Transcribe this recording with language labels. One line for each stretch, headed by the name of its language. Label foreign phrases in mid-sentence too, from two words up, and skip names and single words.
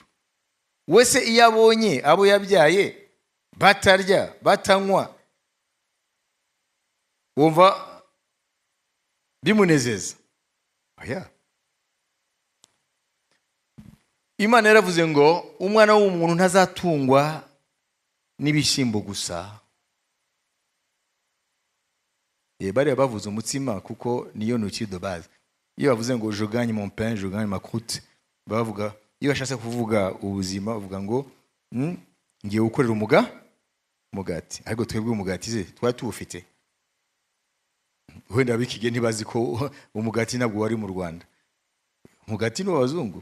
Kinyarwanda: Wese iyo abonye abo yabyaye batarya batanywa, wumva bimunezeza? oya. Imana yaravuze ngo umwana w'umuntu ntazatungwa n'ibishyimbo gusa. Bariya bavuze umutsima kuko niyo
French: nourriture de base.
Kinyarwanda: Iyo bavuze ngo
French: je gagne mon pain, je gagne ma croûte,
Kinyarwanda: bavuga iyo bashatse kuvuga ubuzima bavuga ngo ngiye gukorera umugati. Ariko twebwe umugati ze twari tuwufite. Wenda bikige ntibazi ko umugati ntabwo wari mu Rwanda. Umugati ni w'abazungu.